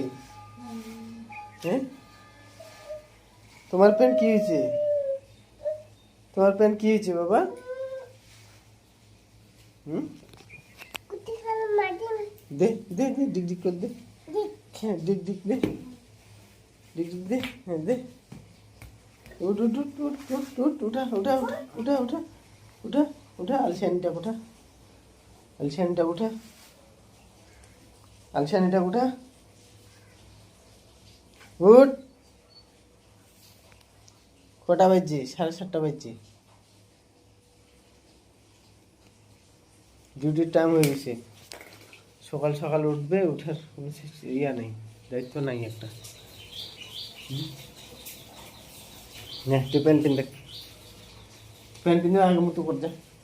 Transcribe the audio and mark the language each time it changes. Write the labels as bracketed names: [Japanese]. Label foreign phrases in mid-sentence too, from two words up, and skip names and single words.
[Bangla] হ্যাঁ, তোমার পেন কি হয়েছে? তোমার পেন কি হয়েছে বাবা? হুম, দে দে দে, ডিক ডিক করে দে। হ্যাঁ, ডিক ডিক দে, ডিক ডিক দে। হ্যাঁ দে। উঠ উঠ উঠ উঠ উঠ উঠ, উঠা উঠা উঠা উঠা উঠা উঠা, আলসানিটা উঠা, আলসানিটা উঠা, আলসানিটা উঠা। উঠ। কটা বাজছে? 7:30 বাজছে। [English] duty-r time [Bangla] হয়ে গেছে। সকাল সকাল উঠবে, উঠার কোনো ইয়া নেই, দায়িত্ব নাই একটা। না, তুই [English] pant pin [Bangla] দেখ, [English] pant pin [Bangla] আগের মতো কর যা।